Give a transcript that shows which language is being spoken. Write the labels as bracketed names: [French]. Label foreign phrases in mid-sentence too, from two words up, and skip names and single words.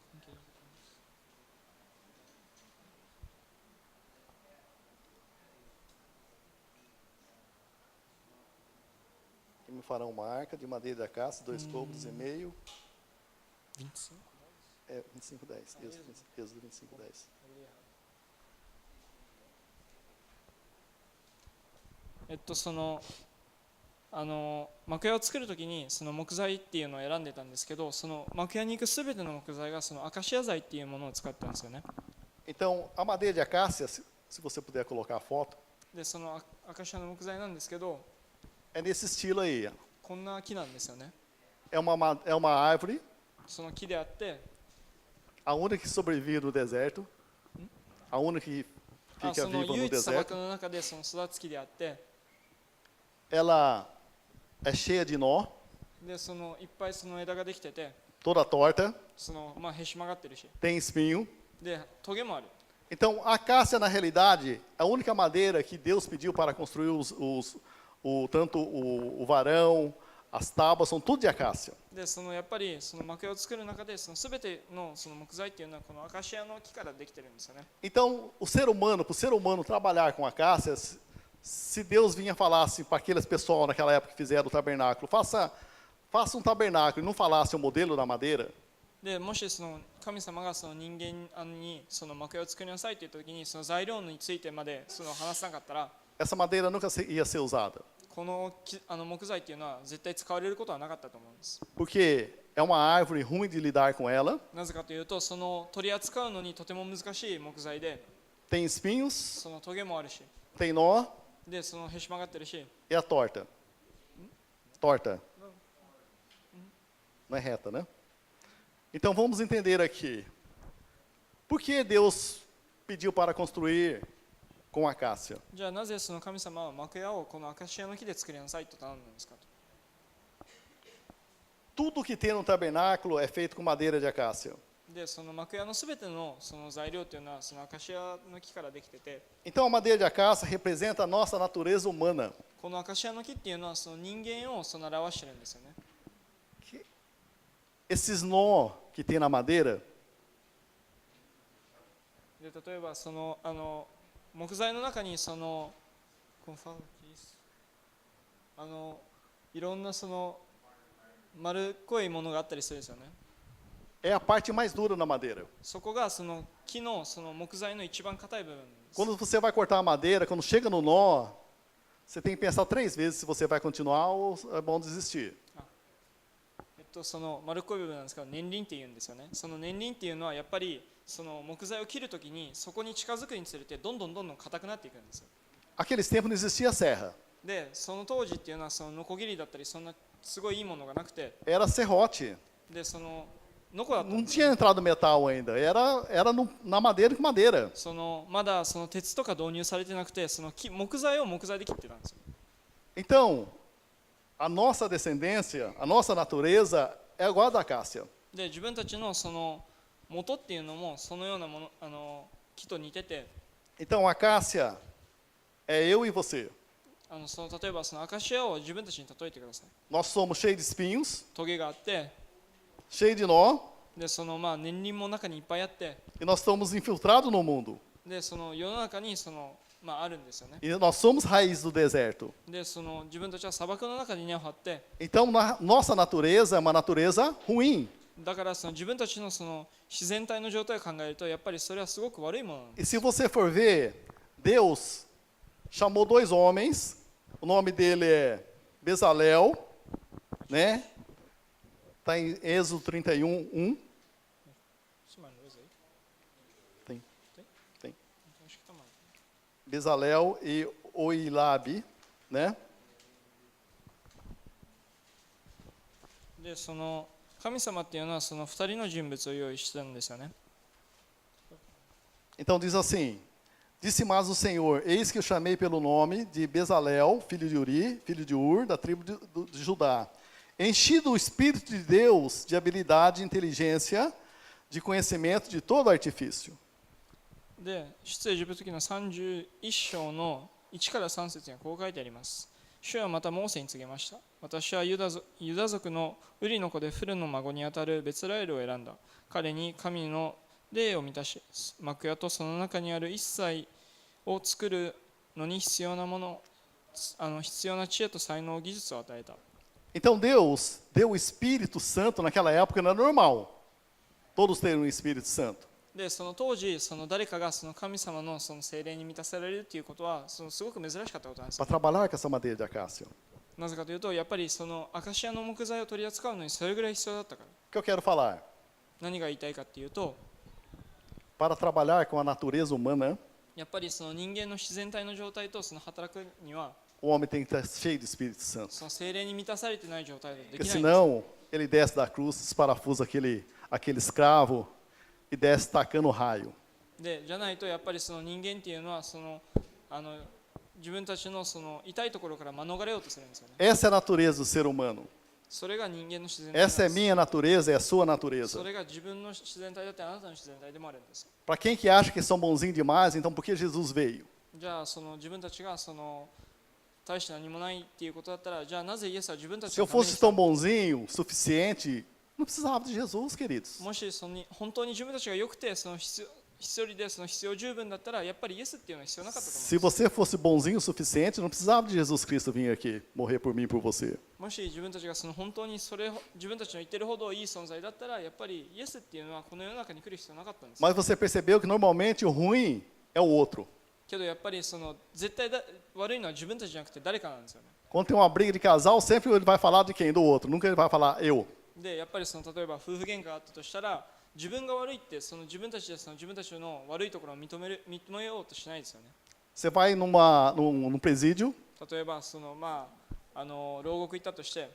[Portuguese] Me farão uma arca de madeira de acácia, 2 côvados e meio. 25? É, 25:10. Êxodo 25:10. [Japanese] その幕屋を作るときにその木材っていうのを選んでたんですけど、その幕屋に行くすべての木材がそのアカシア材っていうものを使ったんですよね。 [Portuguese] Então, a madeira de acácia, se você puder colocar a foto, [Japanese] でそのアカシアの木材なんですけど、 [Portuguese] é nesse estilo aí. [Japanese] こんな木なんですよね。 [Portuguese] É uma árvore, [Japanese] その木であって、 [Portuguese] a única que sobrevive no deserto, a única que [Japanese] そ [Portuguese] fica [Japanese] の [Portuguese] viva [Japanese] 唯 [Portuguese] no [Japanese] 一砂漠 [Portuguese] deserto. [Japanese] の中でその育つ木であって、 [Portuguese] Ela é cheia de nó, [Japanese] でそのいっぱいその枝ができてて、 [Portuguese] toda torta, [Japanese] そのへし曲がってるし、 [Portuguese] tem espinho. [Japanese] でトゲもある。 [Portuguese] Então, a acácia, na realidade, é a única madeira que Deus pediu para construir tanto o varão, as tábuas, são tudo de acácia. [Japanese] でそのやっぱりその幕屋を作る中でその全てのその木材っていうのはこのアカシアの木からできてるんですよね。 [Portuguese] Então, para o ser humano trabalhar com acácia, se Deus vinha falar assim para aqueles pessoal naquela época que fizeram o tabernáculo, faça um tabernáculo e não falasse o modelo da madeira, [Japanese] でもしその神様がその人間にその幕屋を作りなさいって言った時にその材料についてまでその話さなかったら、 [Portuguese] essa madeira nunca ia ser usada. [Japanese] この木材っていうのは絶対使われることはなかったと思うんです。 [Portuguese] Porque é uma árvore ruim de lidar com ela, [Japanese] なぜかというと、その取り扱うのにとても難しい木材で、 [Portuguese] tem espinhos, [Japanese] そのトゲもあるし、 [Portuguese] tem nó [Japanese] でそのへし曲がってるし、 [Portuguese] e a torta. Torta. Não é reta, né? Então vamos entender aqui. Por que Deus pediu para construir com acácia? [Japanese] じゃあなぜその神様は幕屋をこのアカシアの木で作りなさいと頼んだんですかと。 [Portuguese] Tudo que tem no tabernáculo é feito com madeira de acácia. [Japanese] でその幕屋のすべてのその材料っていうのはそのアカシアの木からできてて、 [Portuguese] Então a madeira de acácia representa a nossa natureza humana. [Japanese] このアカシアの木っていうのはその人間をその表してるんですよね。 [Portuguese] Esses nó que tem na madeira, [Japanese] で例えばその木材の中にそのいろんなその丸っこいものがあったりするんですよね。 [Portuguese] é a parte mais dura na madeira. [Japanese] そこがその木のその木材の一番硬い部分です。 [Portuguese] Quando você vai cortar a madeira, quando chega no nó, você tem que pensar 3 vezes se você vai continuar ou é bom desistir. [Japanese] その丸っこい部分なんですけど、年輪っていうんですよね。その年輪っていうのはやっぱりその木材を切るときにそこに近づくにつれてどんどん硬くなっていくんですよ。 [Portuguese] Aqueles tempos não existia serra. [Japanese] でその当時っていうのはそのノコギリだったりそんなすごいいいものがなくて、 [Portuguese] Era serrote. [Japanese] でそのノコだったん [Portuguese] Não [Japanese] ですよ。 [Portuguese] tinha entrado metal ainda. Era na madeira com madeira. [Japanese] そのまだその鉄とか導入されてなくて、その木材を木材で切ってたんですよ。 [Portuguese] Então, a nossa descendência, a nossa natureza é igual a da acácia. [Japanese] で自分たちのその元っていうのもそのようなもの木と似てて、 [Portuguese] Então, a acácia é eu e você. [Japanese] その例えばそのアカシアを自分たちに例えてください。 [Portuguese] Nós somos cheios de espinhos, [Japanese] トゲがあって、 [Portuguese] cheio de nó, [Japanese] でそのまあ年輪も中にいっぱいあって、 [Portuguese] e nós estamos infiltrados no mundo. [Japanese] でその世の中にそのまああるんですよね。 [Portuguese] E nós somos raiz do deserto. [Japanese] でその自分たちは砂漠の中に根を張って、 [Portuguese] Então, nossa natureza é uma natureza ruim. [Japanese] だからその自分たちのその自然体の状態を考えるとやっぱりそれはすごく悪いものなんです。 [Portuguese] E se você for ver, Deus chamou dois homens, o nome dele é Bezalel, né? Está em Êxodo 31, 1. Tem. Bezalel e Oilabe, né? [Japanese] でその神様っていうのはその2人の人物を用意したんですよね。 [Portuguese] Então diz assim: Disse mais o Senhor: Eis que eu chamei pelo nome de Bezalel, filho de Uri, filho de Ur, da tribo de Judá. Enchi do Espírito de Deus de habilidade, inteligência, de conhecimento de todo artifício. [Japanese] で出エジプト記の31章の1から3節にはこう書いてあります。主はまたモーセに告げました。私はユダ族のウリの子でフルの孫にあたるベツラエルを選んだ。彼に神の霊を満たし、幕屋とその中にある一切を作るのに必要なもの、必要な知恵と才能、技術を与えた。 [Portuguese] Então Deus deu o Espírito Santo naquela época, não era normal. Todos terem o Espírito Santo. [Japanese] でその当時、その誰かがその神様のその聖霊に満たされるということはそのすごく珍しかったことなんです。 [Portuguese] Para trabalhar com essa madeira de acácia. [Japanese] なぜかというと、やっぱりそのアカシアの木材を取り扱うのにそれぐらい必要だったから。 [Portuguese] O que eu quero falar? [Japanese] 何が言いたいかというと、 [Portuguese] Para trabalhar com a natureza humana, [Japanese] やっぱりその人間の自然体の状態とその働くには、 [Portuguese] o homem tem que estar cheio do Espírito Santo. [Japanese] その聖霊に満たされてない状態でで [Portuguese] Porque [Japanese] きないんです。 [Portuguese] senão ele desce da cruz, esparafusa aquele escravo e desce tacando raio. [Japanese] でじゃないとやっぱりその人間っていうのはその自分たちのその痛いところから免れようとするんですよね。 [Portuguese] Essa é a natureza do ser humano. [Japanese] それが人間の自然体なんです。 [Portuguese] Essa é minha natureza, é a sua [Japanese] そ [Portuguese] natureza. [Japanese] れが自分の自然体だってあなたの自然体でもあるんです。 [Portuguese] Para quem que acha que são bonzinhos demais, então por que Jesus veio? [Japanese] じゃあその自分たちがその大して何もないっていうことだったら、じゃあなぜイエスは自分たち [Portuguese] Se [Japanese] の [Portuguese] eu [Japanese] ために [Portuguese] fosse [Japanese] 来た [Portuguese] tão [Japanese] の？ [Portuguese] bonzinho, suficiente, não precisava de Jesus, queridos. [Japanese] もしその本当に自分たちが良くてその必要でその必要十分だったらやっぱりイエスっていうのは必要なかったと思 [Portuguese] Se [Japanese] うんです。 [Portuguese] você fosse bonzinho o suficiente, não precisava de Jesus Cristo vir aqui morrer por mim e por você. [Japanese] もし自分たちがその本当に自分たちの言ってるほどいい存在だったらやっぱりイエスっていうのはこの世の中に来る必要なかったんです。 [Portuguese] Mas você percebeu que normalmente o ruim é o outro. [Japanese] けどやっぱりその絶対悪いのは自分たちじゃなくて誰かなんですよね。 [Portuguese] Quando tem uma briga de casal, sempre ele vai falar de quem? Do outro. Nunca ele vai falar eu. [Japanese] でやっぱりその例えば夫婦喧嘩があったとしたら自分が悪いってその自分たちでその自分たちの悪いところを認めようとしないですよね。 [Portuguese] Você vai num presídio, [Japanese] 例えばその牢獄行ったとして、